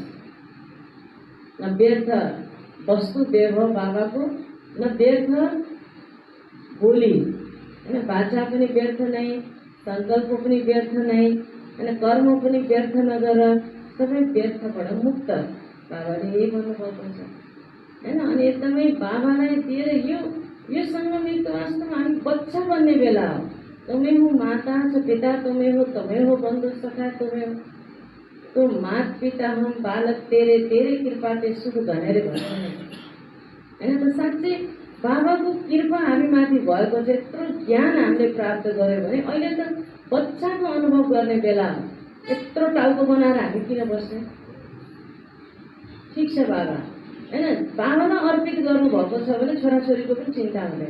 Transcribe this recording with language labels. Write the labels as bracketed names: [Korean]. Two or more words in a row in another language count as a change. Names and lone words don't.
[Nepali] न व्यर्थ वस्तु वैभव बाबाको, न व्यर्थ बोली होइन, बाचा पनि व्यर्थ नै, सङ्कल्प पनि व्यर्थ नै होइन, कर्म पनि व्यर्थ नगर, सबै व्यर्थबाट मुक्त बाबाले यही भन्नुभएको छ होइन। अनि एकदमै बाबालाई दिएर यो सङ्गम तो वास्तवमा हामी बच्चा बन्ने बेला हो। [Hindi] तुम्हें हो माता च पिता, तुम्हें हो बंधु सखा, तुम्हें हो तो मात पिता हम बालक तेरे, तेरे कृपा ते सुख [Nepali] भनेर भन्छ होइन। त साँच्चै बाबाको कृपा हामी माथि भएको छ, यत्रो ज्ञान हामीले प्राप्त गर्यो भने अहिले त बच्चाको अनुभव गर्ने बेला हो। यत्रो टाउको बनाएर हामी किन बस्ने? ठिक छ बाबा होइन, बाबालाई अर्पित गर्नुभएको छ भने छोराछोरीको पनि चिन्ता हुँदैन।